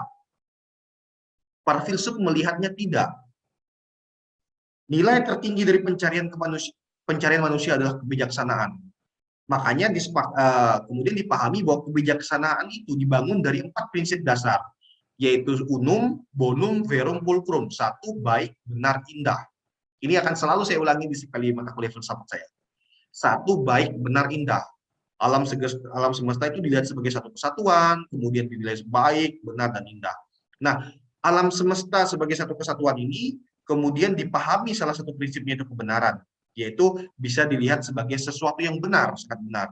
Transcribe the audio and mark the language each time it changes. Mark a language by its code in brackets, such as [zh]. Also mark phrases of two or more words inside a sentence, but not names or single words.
[id] Para filsuf melihatnya tidak. Nilai tertinggi dari pencarian manusia adalah kebijaksanaan. Makanya kemudian dipahami bahwa kebijaksanaan itu dibangun dari 4 prinsip dasar, yaitu [la] unum, bonum, verum, pulcrum. [id] 1, baik, benar, indah. Ini akan selalu saya ulangi di sekali mata kuliah filsafat saya. 1, baik, benar, indah. Alam semesta itu dilihat sebagai satu kesatuan, kemudian dinilai baik, benar, dan indah. Nah, alam semesta sebagai satu kesatuan ini kemudian dipahami salah satu prinsipnya itu kebenaran, yaitu bisa dilihat sebagai sesuatu yang benar, sangat benar.